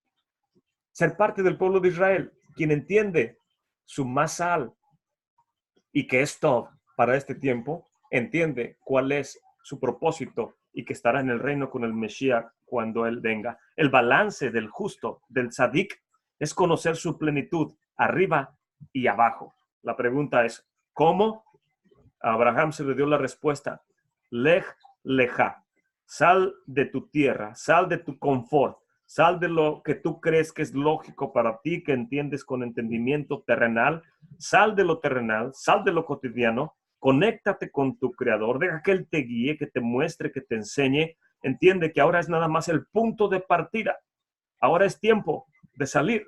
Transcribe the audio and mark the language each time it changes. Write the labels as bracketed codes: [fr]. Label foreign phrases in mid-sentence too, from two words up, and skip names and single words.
[es] Ser parte del pueblo de Israel, quien entiende su masal y que es todo para este tiempo, entiende cuál es su propósito y que estará en el reino con el Mesías cuando él venga. El balance del justo, del tzadik, es conocer su plenitud arriba y abajo. La pregunta es, ¿cómo? A Abraham se le dio la respuesta, [he] לך לך, [es] sal de tu tierra, sal de tu confort, sal de lo que tú crees que es lógico para ti, que entiendes con entendimiento terrenal, sal de lo terrenal, sal de lo cotidiano, conéctate con tu creador, deja que él te guíe, que te muestre, que te enseñe, entiende que ahora es nada más el punto de partida, ahora es tiempo de salir.